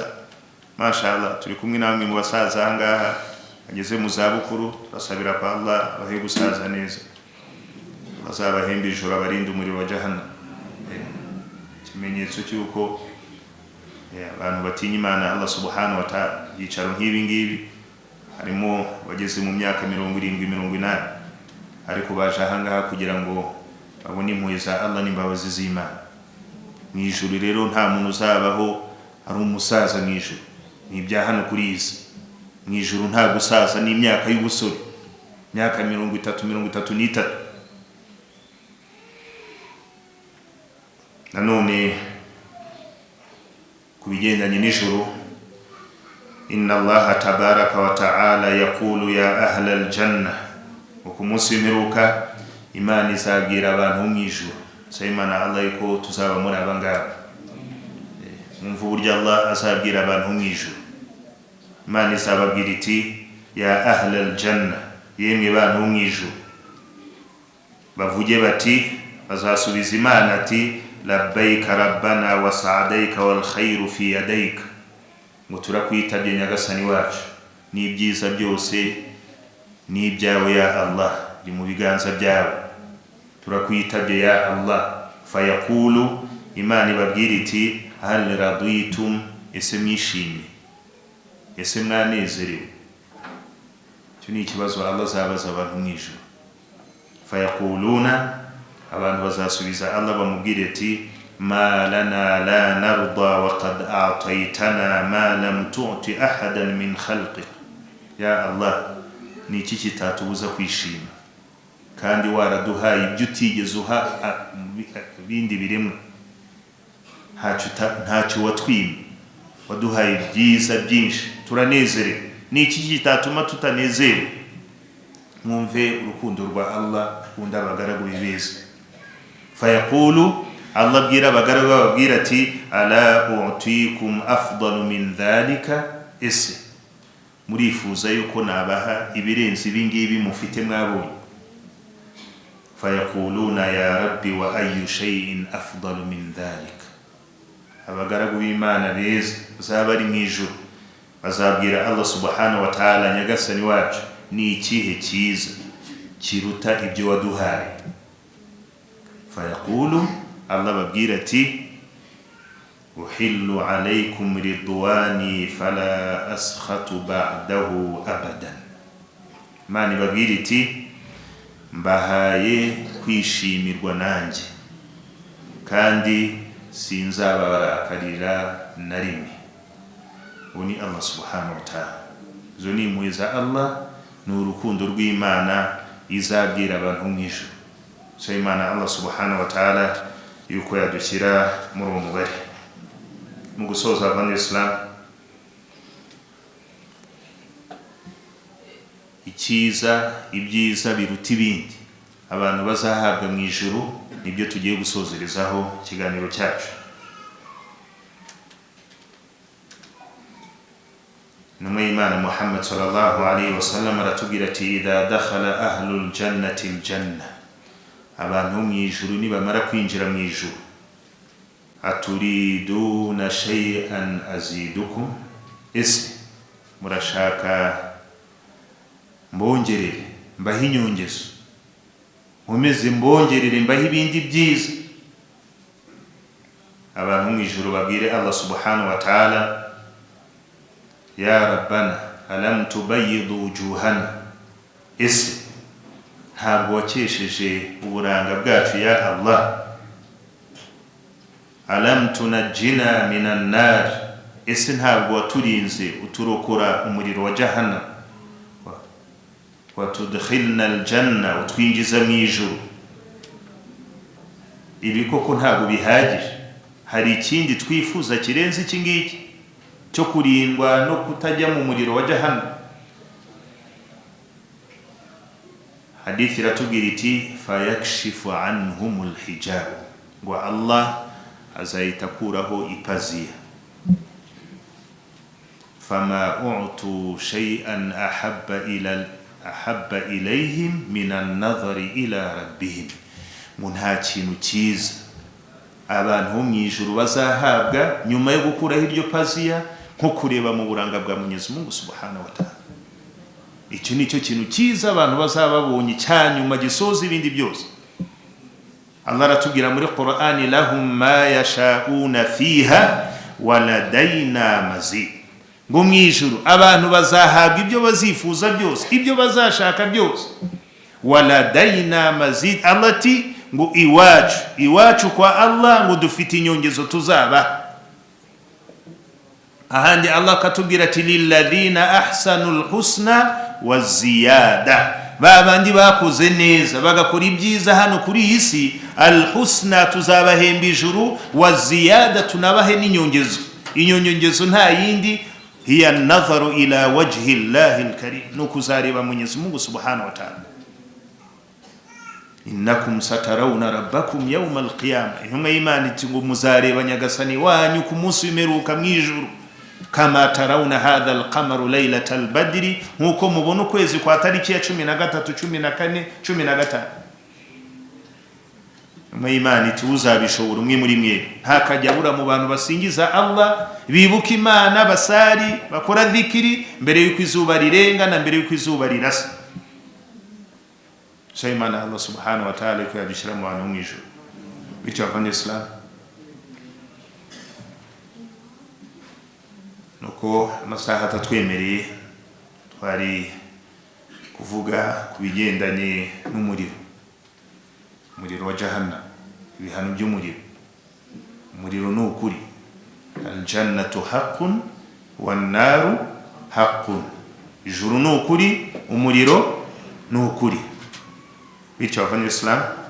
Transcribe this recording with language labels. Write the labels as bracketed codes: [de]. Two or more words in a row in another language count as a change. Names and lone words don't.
[rw] Mashallah, turi kumwe namwe mu basaza ahangaha ageze mu zabukuru, basabira kwa Allah abahe gusaza neza, bazabahembe ijoro, abarinda umuriro wa jahannam. Ikimenyetso cy'uko abantu batinya Imana Allah [ar] سبحانه وتعالى. [rw] Yicaro nk'ibi ngibi harimo bageze mu myaka 70-80, ariko baje ahangaha kugira ngo babone impuhwe za Allah n'imbabazi z'Imana. Mu ijuru rero nta muntu uzabaho ari umusaza mu ijuru, ni ibya hano kuri isi. Mu ijuru nta gusaza, n'imyaka y'ubusore, imyaka 30-33. Nanone kubigendanye n'ijuru, [ar] إن الله تبارك وتعالى يقول يا أهل الجنة, [rw] uko munsi w'imperuka Imana izabwira abantu mu ijuru, Imana Allah yuko tuzaba muri abangaba. mwumva uburyo Allah azabwira abantu mu ijuru. Imana izababwira iti [ar] يا أهل الجنة, [rw] yemwe bantu mu ijuru. Bavuge bati, bazasubiza Imana ati [ar] لبيك ربنا وسعديك والخير في يديك, [rw] ngo turakwitabye nyagasani wacu, n'ibyiza byose ni ibyawe [ar] يا الله, [rw] ni mu biganza byawe, turakwitabye [ar] يا الله. [rw] Fayaqulu, Imana ibabwira iti [ar] هل رضيتم, [rw] ese mwishimye, ese mwanezerewe. Icyo ni ikibazo Allah azabaza abantu mu ijuru. Fayaquluna, abantu bazasubiza Allah bamubwire ati [ar] ما لنا لا نرضى وقد أعطيتنا ما لم تعط أحدا من خلقك. يا الله, [rw] ni iki kitatubuza kwishima kandi waraduhaye ibyo utigeze uha bindi biremwa? Ntacyo watwima, waduhaye byiza byinshi, turanezerewe. Ni iki kitatuma tutanezerewe? Mwumve urukundo rwa Allah ukunda abagaragu beza. Fayaqulu, Allah abwira abagaragu babwira ati [ar] ألا أعطيكم أفضل من ذلك, [rw] ese murifuza yuko nabaha ibirenze ibingibi mufite mwabonye? [ar] فيقولون يا رب وأي شيء أفضل من ذلك. [rw] Abagaragu b'Imana beza bazaba ari mu ijuru bazabwira Allah [ar] سبحانه وتعالى, [rw] nyagasani wacu, ni ikihe cyiza kiruta ibyo waduhaye? Fayaqulu, Allah babwira ati [ar] أحل عليكم رضواني فلا أسخط بعده أبدا. [rw] Imana ibabwira iti mbahaye kwishimirwa nanjye kandi sinzabarakarira na rimwe. Uwo ni Allah [ar] سبحانه وتعالى. [rw] Izo ni impuhwe za Allah, ni urukundo rw'Imana izabwira abantu mu ijuru. So Imana Allah [ar] سبحانه وتعالى [rw] yuko yadushyira muri uwo mubare. Mu gusoza abana Islam, ibyiza biruta ibindi abantu bazahabwa mu ijuru nibyo tugiye gusozerezaho ikiganiro cyacu. Numwe Imana Muhammad [ar] صلى الله عليه وسلم [rw] aratubwira ati [ar] إذا دخل أهل الجنة الجنة, [rw] abantu mu ijuru nibamara kwinjira mu ijuru, [ar] أتريدون شيئا أزيدكم, [rw] ese murashaka mbongerere mbahe inyongezo, nkomeze mbongerere mbahe ibindi byiza? Abantu mu ijuru babwire Allah [ar] سبحانه وتعالى يا ربنا ألم تبيض وجوهنا, [rw] ese ntabwo wakesheje uburanga bwacu [ar] يا الله? ألم تنجنا من النار, [rw] ese ntabwo waturinze uturokora umuriro wa jahannam? [ar] وتدخلنا الجنة, [rw] utwinjiza mu ijuru. Ibi koko ntabwo bihagije, hari ikindi twifuza kirenze iki ngiki cyo kurindwa no kutajya mu muriro wa jahannam? Hadithi iratubwira iti [ar] فيكشف عنهم الحجاب, [rw] ngo Allah azahita akuraho ipaziya. [ar] فما أعطوا شيئا أحب إليهم من النظر إلى ربهم, [rw] ngo nta kintu cyiza abantu bo mu ijuru bazahabwa nyuma yo gukuraho iryo paziya nko kureba mu buranga bwa Mwenyezi Mungu [ar] سبحانه وتعالى. [rw] Icyo ni cyo kintu cyiza abantu bazaba babonye cyanyuma gisoza ibindi byose. Allah aratubwira muri Qur'ani [ar] لهم ما يشاءون فيها ولدينا مزيد, [rw] ngo mu ijuru abantu bazahabwa ibyo bazifuza byose, ibyo bazashaka byose. [ar] ولدينا مزيد, [rw] Allah ati ngo iwacu kwa Allah ngo dufite inyongezo tuzaba. Ahandi Allah katubwira ati [ar] للذين أحسنوا الحسنى وزيادة, [rw] babandi bakoze neza bagakora ibyiza hano kuri iyi si, alhusna tuzabahemba ijuru, [ar] وزيادة [rw] tunabahe n'inyongezo. Inyongezo nta yindi, [ar] هي النظر إلى وجه الله الكريم, [rw] no kuzareba Mwenyezi Mungu [ar] سبحانه وتعالى. إنكم سترون ربكم يوم القيامة [rw] intumwa y'Imana iti ngo muzareba nyagasani wanyu ku munsi w'imperuka mwijuru [ar] كما ترون هذا القمر ليلة البدر [rw] nkuko mubona ukwezi kwa tariki ya 13 14 15 Imana iti uzabishobora umwe muri mwe ntakajya bura mu bantu basingiza Allah bibuka Imana basari bakora dhikiri mbere yuko izuba rirenga na mbere yuko izuba rirasa Imana Allah [ar] سبحانه وتعالى [rw] ko yabishira mu bantu mwijuru bityo avanye Islam nuko amasaha atatwemereye twari kuvuga kubigendanye n'umuriro wa jahannam ibihano by'umuriro umuriro ni ukuri [ar] الجنة حق والنار حق [rw] ijuru ni ukuri umuriro ni ukuri bityo avanye Islam